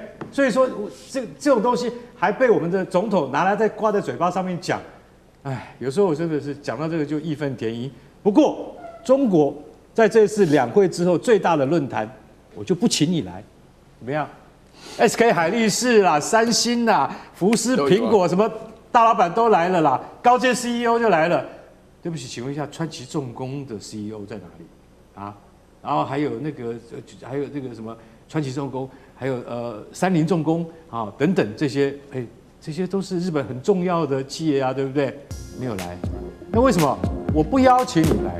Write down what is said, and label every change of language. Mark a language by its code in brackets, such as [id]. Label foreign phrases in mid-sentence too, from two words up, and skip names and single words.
[zh] 所以說這種東西還被我們的總統拿來再掛在嘴巴上面講，哎，有時候我真的是講到這個就義憤填膺。不過中國在這次兩會之後最大的論壇，我就不請你來，怎麼樣？SK 海力士啦、三星啦、福斯、蘋果什麼大老闆都來了啦，高階 CEO 就來了。對不起，請問一下，川崎重工的 CEO 在哪裡？啊， 然後還有那個什麼川崎重工，还有三菱重工啊等等这些，这些都是日本很重要的企業啊，对不对？没有来，那为什么我不邀請你來？